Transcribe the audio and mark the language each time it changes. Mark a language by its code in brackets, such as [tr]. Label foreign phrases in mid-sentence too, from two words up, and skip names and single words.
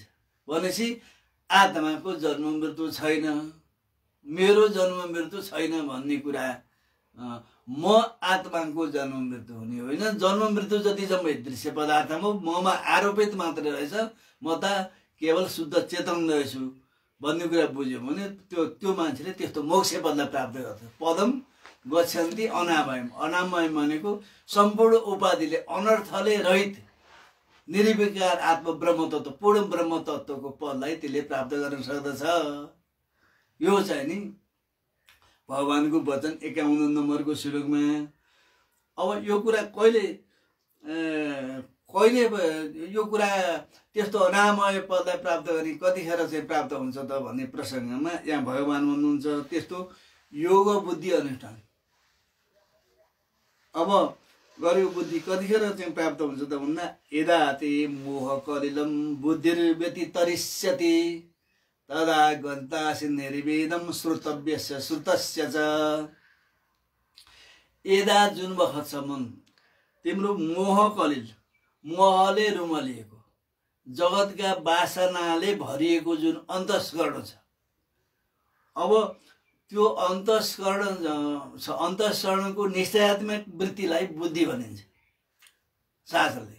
[ne] भनेपछि आत्माको जन्म मृत्यु छैन, मेरो जन्म मृत्यु छैन भन्ने कुरा म आत्माको जन्म मृत्यु हुने होइन। जन्म मृत्यु जति जम्मै दृश्य पदार्थमा ममा आरोपित मात्र रहेछ, म त केवल शुद्ध चेतन रहेछु भन्ने कुरा बुझ्यो भने त्यो मान्छेले त्यस्तो मोक्ष पदलाई प्राप्त गर्छ। [sa] पदम गच्छन्ति अनामयम। [ne] अनामयम भनेको सम्पूर्ण उपाधिले अनर्थले रहित निर्विकार आत्म ब्रह्म तत्त्व पूर्ण ब्रह्म तत्त्वको पदलाई त्यसले प्राप्त गर्न सक्दछ। यो चाहिँ नि भगवानको वचन 51 नम्बरको श्लोकमा। अब यो कुरा कहिले यो कुरा त्यस्तो अनामय पदलाई प्राप्त गरी कतिखेर चाहिँ प्राप्त हुन्छ त भन्ने प्रसङ्गमा यहाँ भगवान भन्नुहुन्छ त्यस्तो योग बुद्धि अनुष्ठान अब गरेको बुद्धि कतिखेर चाहिँ प्राप्त हुन्छ त भन्दा [sa] यदा ते मोह कलिलम बुद्धिर्व्यतितरिष्यति तदा गन्तासि निर्वेदम श्रुतव्यस्य श्रुतस्य च। [ne] यदा जुन बखतसम्म तिम्रो मोह कलिल, मोहले रुमलिएको जगतका वासनाले भरिएको जुन अन्तस्करण छ, अब त्यो अन्तस्करणको निश्चयात्मक वृत्तिलाई बुद्धि भनिन्छ शास्त्रले।